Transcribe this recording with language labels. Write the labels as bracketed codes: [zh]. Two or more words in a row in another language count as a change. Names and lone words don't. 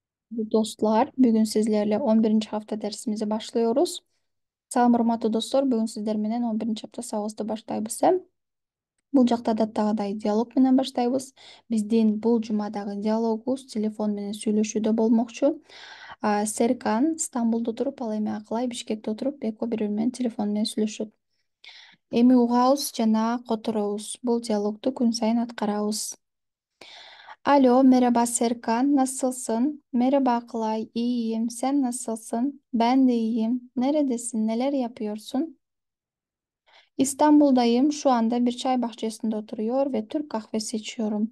[tr] Dostlar, bugün sizlerle 11. hafta dersimizi başlıyoruz. [ky] Salam урматтуу достор, бүгүн сиздер менен 11 hafta сабагыбызды баштайбыз. Бул жакта адаттагыдай диалог менен баштайбыз. Биздин бул жумадагы диалогубуз телефон менен сүйлөшүүдө болмокчу. Серкан Стамбулда туруп, ал эми Акылай Бишкекте отуруп, экөө бири бири менен телефон менен сүйлөшөт. Эми угабыз жана которобуз. Бул диалогду күн сайын аткарабыз. [tr] Alo, merhaba Serkan, nasılsın? Merhaba Akılay, iyiyim. Sen nasılsın? Ben de iyiyim. Neredesin? Neler yapıyorsun? İstanbul'dayım. Şu anda bir çay bahçesinde oturuyor ve Türk kahvesi içiyorum.